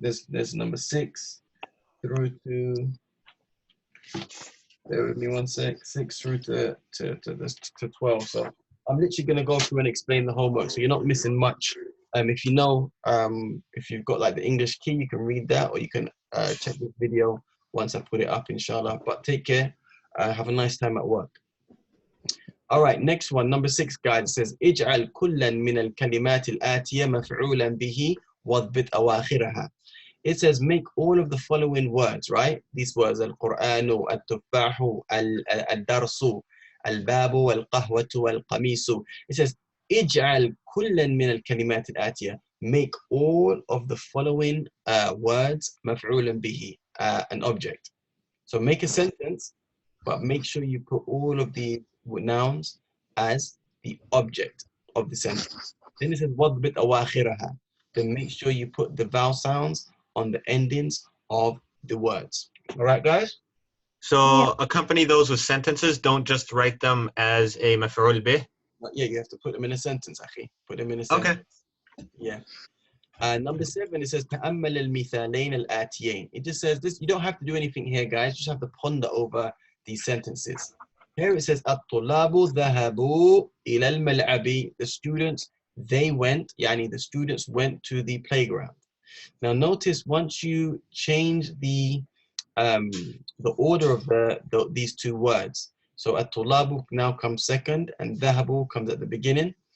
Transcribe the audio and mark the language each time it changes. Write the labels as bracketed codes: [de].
[en] There's number 6 through to, bear with me 1 sec, 6 through to 12. So I'm literally going to go through and explain the homework, so you're not missing much. If you know, if you've got like the English key, you can read that, or you can check this video once I put it up, inshallah. But take care. Have a nice time at work. All right, next one, number 6, guys. It says, [ar] اجعل كلا من الكلمات الآتية مفعولا به واضبط أواخرها. [en] It says, make all of the following words, right? These words, [ar] القرآن, التفاح, الدرس, الباب, والقهوة, والقميص. [en] It says, [ar] اجعل كلا من الكلمات الآتية. [en] Make all of the following words مفعولا به, an object. So make a sentence, but make sure you put all of the nouns as the object of the sentence. Then it says, [ar] وَضْبِطْ أَوَاخِرَهَا. [en] Then make sure you put the vowel sounds on the endings of the words. All right, guys? So accompany those with sentences. Don't just write them as a maf'ul bih. Yeah, you have to put them in a sentence, akhi. Put them in a sentence. Okay. Yeah. Number 7, it says [ar] تأمل المثالين الآتيين. [en] It just says this. You don't have to do anything here, guys. You just have to ponder over these sentences. Here it says [ar] الطلاب ذهبوا إلى الملعب. [en] The students, they went, يعني the students went to the playground. Now notice, once you change the order of these 2 words, so الطلاب now comes second and ذهبوا comes at the beginning.